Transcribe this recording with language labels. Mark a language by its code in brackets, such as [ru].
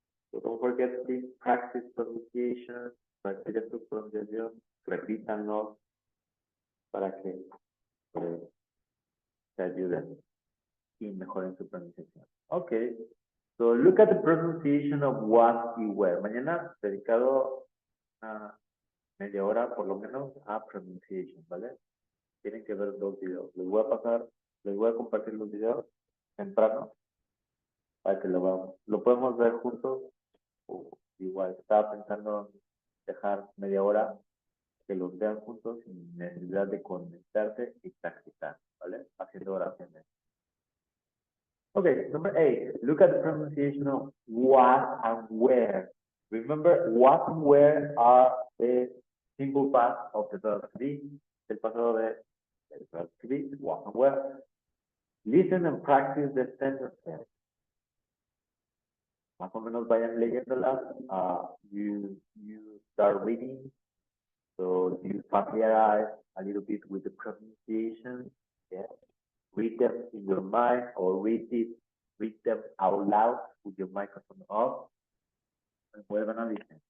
[en] So don't forget, please practice pronunciation, practice [es] tu pronunciación, repítanlo para que te ayuden y mejoren su pronunciación. [en] Okay. So look at the pronunciation of was y were. [es] Mañana dedicado a media hora por lo menos a pronunciation, ¿vale? Tienen que ver dos videos. Les voy a compartir los videos temprano para que lo veamos. Lo podemos ver juntos. Igual, estaba pensando en dejar media hora que los vean juntos sin necesidad de conectarse y practicar, ¿vale? Haciendo oraciones. [en] Okay, number 8. Look at the pronunciation of what and where. Remember, what and where are the simple past of the verb to be. [es] El pasado del [en] verb to be, what and where. Listen and practice the sentences. [es] Más o menos vayan leyéndolas. [en] You start reading, so you familiarize a little bit with the pronunciation. Yeah. Read them in your mind or read them out loud with your microphone off. And we're gonna listen.